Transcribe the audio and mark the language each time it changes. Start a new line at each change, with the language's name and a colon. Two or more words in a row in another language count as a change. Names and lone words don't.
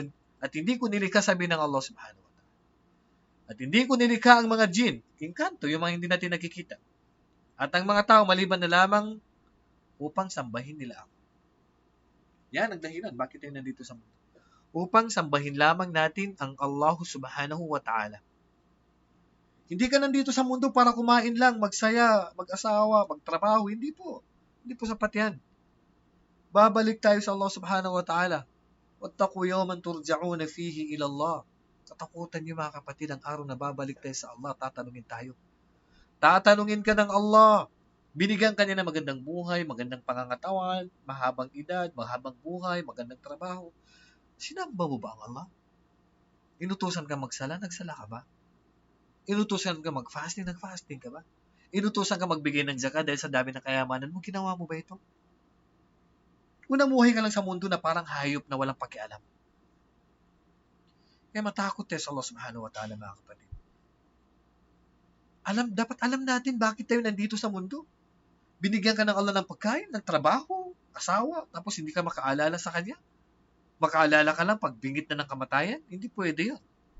Filipino: At hindi ko nilikha, sabi ng Allah
Arabic: سبحانه وتعالى.
Filipino: At hindi ko nilikha ang mga jin, inkanto, yung mga hindi natin nakikita. At ang mga tao, maliban na lamang upang sambahin nila ako. Yan ang dahilan, bakit tayo nandito sa mundo. Upang sambahin lamang natin ang Allah
Arabic: سبحانه وتعالى.
Filipino: Hindi ka nandito sa mundo para kumain lang, magsaya, mag-asawa, magtrabaho. Hindi po. Hindi po sapat yan. Babalik tayo sa Allah
Arabic: سبحانه وتعالى. وَاتَّقُوا يَوْمًا تُرْجَعُونَ فِيهِ إِلَى اللَّهِ.
Filipino: Katakutan niyo, mga kapatid, ang araw na babalik tayo sa Allah, tatanungin tayo. Tatanungin ka ng Allah. Binigyan ka niya ng magandang buhay, magandang pangangatawan, mahabang edad, mahabang buhay, magandang trabaho. Sinamba mo ba ang Allah? Inutusan ka magsala, nagsala ka ba? Inutusan ka mag-fasting, nag-fasting ka ba? Inutusan ka magbigay ng zakat dahil sa dami ng kayamanan mo, ginawa mo ba ito? Namuhay ka lang sa mundo na parang hayop na walang pakialam. Kaya matakot tayo sa Allah
Arabic: سبحانه وتعالى,
Filipino: mga kapatid. Dapat alam natin bakit tayo nandito sa mundo. Binigyan ka ng Allah ng pagkain, ng trabaho, asawa, tapos hindi ka makaalala sa Kanya. Makaalala ka lang pag bingit na ng kamatayan? Hindi pwede yun.